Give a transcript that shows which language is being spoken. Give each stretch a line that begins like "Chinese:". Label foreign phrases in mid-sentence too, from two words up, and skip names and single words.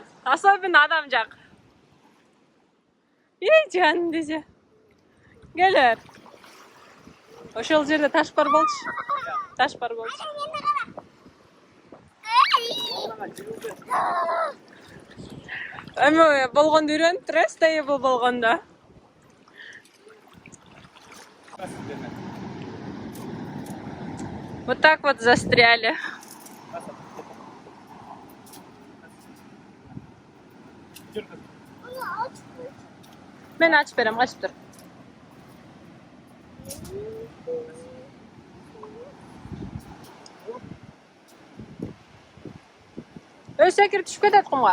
Kyrgyz: Особенно адам жак. Жан десе. Келер. Ошол жерде таш бар болчу. Таш бар болчу. Эми болгондо үйрөнүп турабыз да бул болгондо.
Russian: Вот так вот застряли.
Kyrgyz: Мен ачып берем, качып тур. Секирип түшүп кетет кумга.